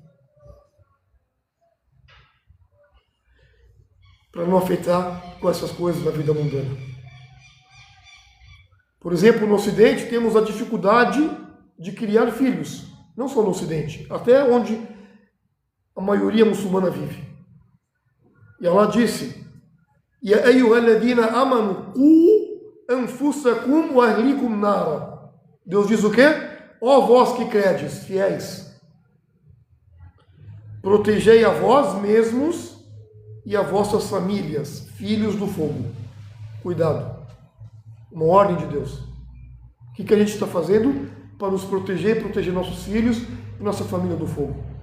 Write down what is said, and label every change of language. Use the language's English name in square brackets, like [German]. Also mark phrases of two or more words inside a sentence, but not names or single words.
[Portuguese] Para não afetar com essas coisas na vida mundana. Por exemplo, no Ocidente temos a dificuldade de criar filhos. Não só no Ocidente, até onde a maioria muçulmana vive. E Allah disse: [Arabic] يا أيها الذين آمنوا قوا أنفسكم وأهليكم نارا. [Portuguese] Deus diz o quê? Ó vós que credes, fiéis, protegei a vós mesmos e a vossas famílias, filhos do fogo. Cuidado. Uma ordem de Deus. O que a gente está fazendo para nos proteger, proteger nossos filhos e nossa família do fogo?